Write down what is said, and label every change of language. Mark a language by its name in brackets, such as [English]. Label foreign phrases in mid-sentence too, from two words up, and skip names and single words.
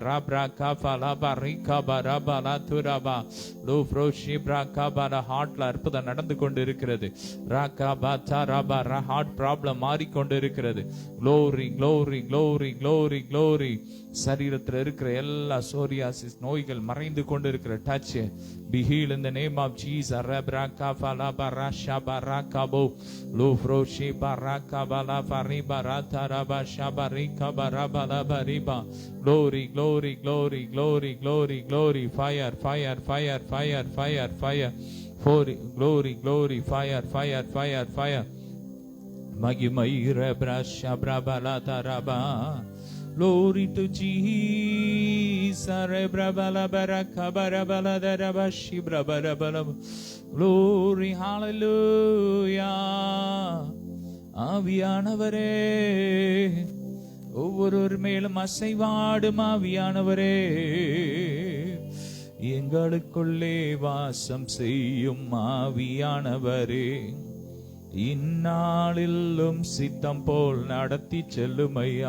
[Tamil] ராப்ரா காபா லபா ரீகாபா ராபா லா துராபா லோ ஃப்ரோ ஷிப்ரா காபா. ஹார்ட்ல அற்புதம் நடந்து கொண்டு இருக்கிறது. ராகாபா தாராபா [English] heart problem [Tamil] மாறிக்கொண்டு இருக்கிறது. [English] glory glory glory glory glory. [Tamil] சரீரத்தில் இருக்கிற எல்லா சோரியாசிஸ் நோய்கள் மறைந்து கொண்டு இருக்கிற டச் [English] be healed in the name of Jesus. Rabraka fala barasha barakabo lo froshi baraka bala fariba rataraba shabarika barabala bariba. Glory glory glory glory glory glory. Fire fire fire fire fire fire. Glory glory fire fire fire fire. Magimai rebrasha brabala taraba. Glory to Jesus. Rebrabala baraka barabala darabashi brabarabala. Glory hallelujah. [Tamil] ஆவியானவரே ஒவ்வொரு மேலும் அசைவாடும் ஆவியானவரே எங்களுக்குள்ளே வாசம் செய்யும் ஆவியானவரே இந்நாளிலும் சித்தம் போல் நடத்தி செல்லுமையா.